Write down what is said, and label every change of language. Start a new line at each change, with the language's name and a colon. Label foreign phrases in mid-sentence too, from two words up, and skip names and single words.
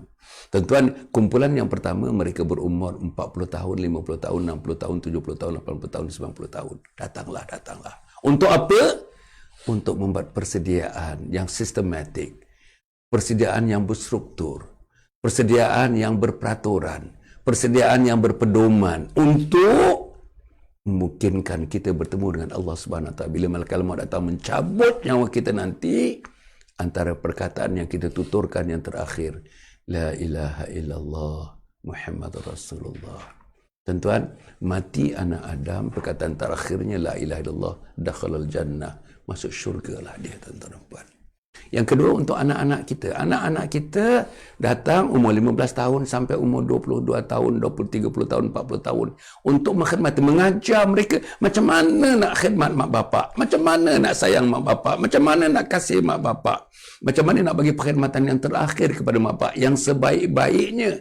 Malay: Tuan-tuan, kumpulan yang pertama mereka berumur 40 tahun, 50 tahun, 60 tahun, 70 tahun, 80 tahun, 90 tahun. Datanglah. Untuk apa? Untuk membuat persediaan yang sistematik, persediaan yang berstruktur, persediaan yang berperaturan, persediaan yang berpedoman untuk memungkinkan kita bertemu dengan Allah
Arabic: سبحانه وتعالى
Malay: bila malaikat maut datang mencabut nyawa kita nanti. Antara perkataan yang kita tuturkan yang terakhir,
Arabic: لا إله إلا الله محمد رسول الله.
Malay: Tuan-tuan, mati anak Adam, perkataan terakhirnya
Arabic: لا إله إلا الله دخل الجنة,
Malay: masuk syurga lah dia, tuan-tuan dan puan. Yang kedua, untuk anak-anak kita. Anak-anak kita datang umur 15 tahun sampai umur 22 tahun, 20, 30 tahun, 40 tahun. Untuk menghormati, mengajar mereka macam mana nak khidmat mak bapak, macam mana nak sayang mak bapak, macam mana nak kasih mak bapak, macam mana nak bagi perkhidmatan yang terakhir kepada mak bapak, yang sebaik-baiknya.